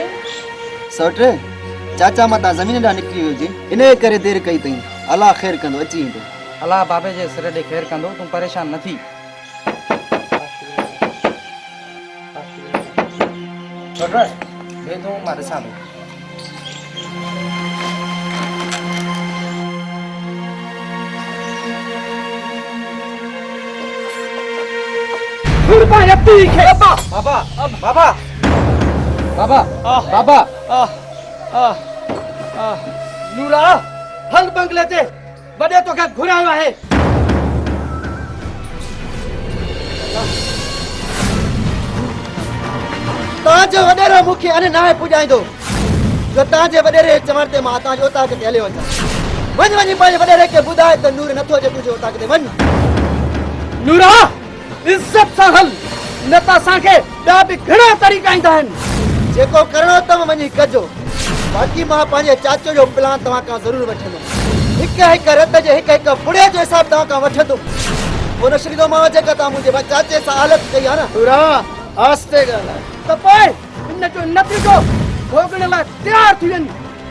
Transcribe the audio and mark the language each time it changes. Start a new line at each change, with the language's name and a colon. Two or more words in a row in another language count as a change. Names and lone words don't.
Sindhi: सौट चाचा माता ज़मीन ॾांहुं निकिरी हुजे इन करे देरि कई अथई अलाह ख़ैर कंदो अची ईंदो अलाह बाबे जे सिर ॾे ख़ैर कंदो तूं परेशान न थी बे तूं मां ॾिसां थो बाबा बाबा बाबा बाबा नूरा हल बंगले ते वॾे तोखे घुरायो आहे तव्हांजो वॾेरो मूंखे अने नाहे पुॼाईंदो जो तव्हांजे वॾेरे चवण ते मां तव्हांजे उतां ते हली वञा वञ वञी पंहिंजे वॾेरे खे ॿुधाए त नूर नथो अचे तुंहिंजे उतां ते वञ नूरा इज्जत सां हल न त असांखे ॿिया बि घणा तरीक़ा ईंदा आहिनि जेको करिणो अथव वञी कजो बाक़ी मां पंहिंजे चाचो जो प्लान तव्हां खां ज़रूरु वठंदुमि हिक हिक रत जे हिक हिक फुड़े जो हिसाब तव्हां खां वठंदुमि पोइ न छॾींदो मां जेका तव्हां मुंहिंजे चाचे सां हालत कई आहे न नूरा आस्ते ॻाल्हाए त पोइ हिन जो नतीजो भोगण लाइ तयार थी वञ